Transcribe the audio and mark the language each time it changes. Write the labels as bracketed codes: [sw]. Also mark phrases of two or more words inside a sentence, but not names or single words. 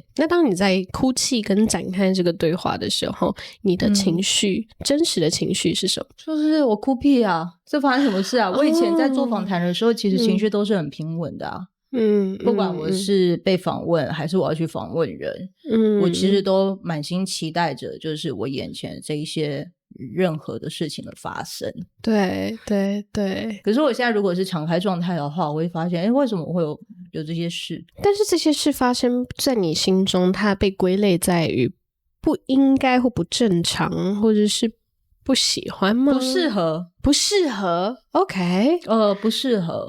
[zh] 那當你在哭泣跟展開這個對話的時候，你的情緒，真實的情緒是什麼？就是我哭屁啊，這發生什麼事啊？我以前在做訪談的時候，其實情緒都是很平穩的啊。不管我是被訪問還是我要去訪問人，我其實都滿心期待着，就是我眼前這一些任何的事情的发生。对。可是我現在如果是敞開狀態的話，我會發現，為什麼我會有這些事？但是這些事發生在你心中，它被歸類在於不應該或不正常，或者是不喜歡嗎？不適合 OK 不適合。